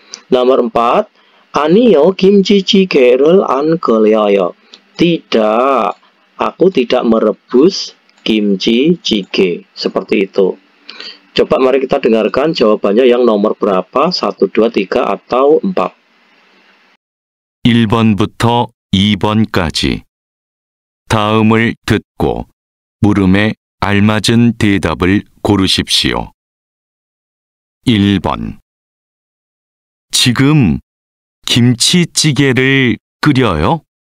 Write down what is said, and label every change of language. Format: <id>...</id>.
<id>Nomor 4,</id> <ko>아니요, 김치찌개를 안 끓여요.</ko> <id>Tidak, aku tidak merebus kimchi-jjigae. Seperti itu. Coba mari kita dengarkan jawabannya yang nomor berapa, 1, 2, 3, atau 4.</id> <ko>1번부터 2번까지. 다음을 듣고 물음에 알맞은 대답을 고르십시오. 1번. 지금 김치찌개를 끓여요?</ko>